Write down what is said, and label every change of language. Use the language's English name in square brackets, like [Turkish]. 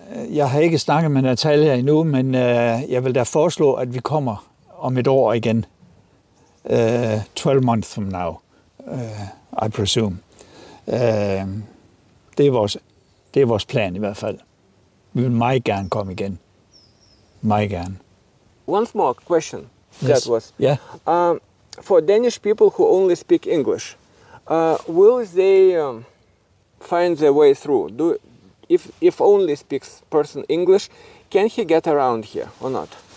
[Danish] Jeg har ikke snakket med Natalia endnu, men jeg vil da foreslå, at vi kommer om et år igen. [English] 12 months from now, I presume. [Danish] Det er vores plan i hvert fald. Vi vil meget gerne komme igen. Meget gerne. [English] One more question. Yes. That was. Yeah. For Danish people who only speak English, will they find their way through? If only speaks person English, can he get around here or not?